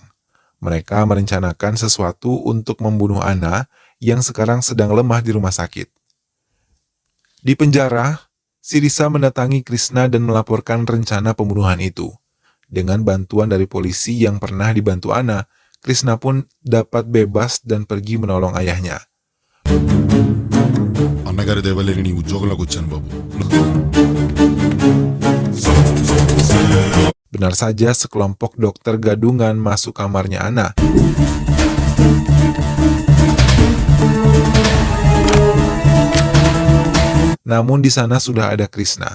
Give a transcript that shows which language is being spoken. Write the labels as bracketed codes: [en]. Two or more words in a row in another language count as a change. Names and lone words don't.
[id] Mereka merencanakan sesuatu untuk membunuh Anna yang sekarang sedang lemah di rumah sakit. Di penjara, Sirisa mendatangi Krishna dan melaporkan rencana pembunuhan itu. Dengan bantuan dari polisi yang pernah dibantu Anna, Krishna pun dapat bebas dan pergi menolong ayahnya. [te] అన్నగారి దేవలేని నీ ఉద్యోగంలోకి వచ్చాను బాబు. [id] Benar saja sekelompok dokter gadungan masuk kamarnya Anna. Namun di sana sudah ada Krishna.